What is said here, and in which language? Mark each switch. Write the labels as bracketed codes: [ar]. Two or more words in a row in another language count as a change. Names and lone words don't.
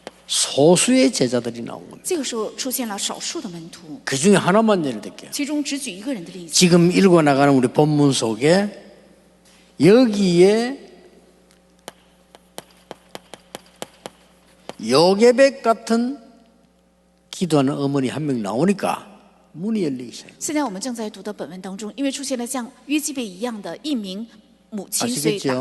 [ko] 소수의 제자들이 나온 겁니다. [zh] 这个时候出现了少数的门徒， [ko] 그 중에 하나만 예를 들게요. [zh] 其中只举一个人的例子。 [ko] 지금 읽어나가는 우리 본문 속에 여기에 요게벳 같은 기도하는 어머니 한 명 나오니까 문이 열리기 시작해요. [zh] 现在我们正在读的本文当中，因为出现了像约基贝一样的一名母亲，所以打